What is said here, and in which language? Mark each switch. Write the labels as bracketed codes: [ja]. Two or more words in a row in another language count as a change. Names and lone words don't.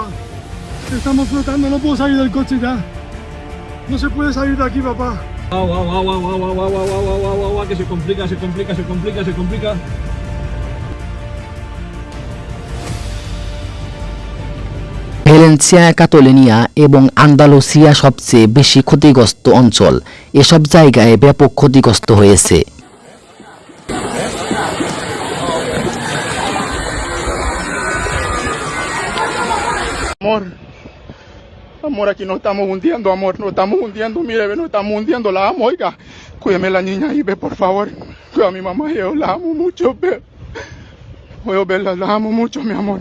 [es] Estamos flotando, no puedo salir del coche ya. No se puede salir de aquí, papá. Agua, que se complica. [bn] ভ্যালেন্সিয়া, কাতালোনিয়া এবং আন্দালুসিয়া সবচেয়ে বেশি ক্ষতিগ্রস্ত অঞ্চল। এসব জায়গায় ব্যাপক ক্ষতিগ্রস্ত হয়েছে। [es] Amor, aquí nos estamos hundiendo, amor, nos estamos hundiendo, mire, nos estamos hundiendo, la amo, oiga. Cuídeme la niña ahí, ve, por favor. conozco a mi mamá, yo la amo mucho, pero puedo verla, la amo mucho, mi amor.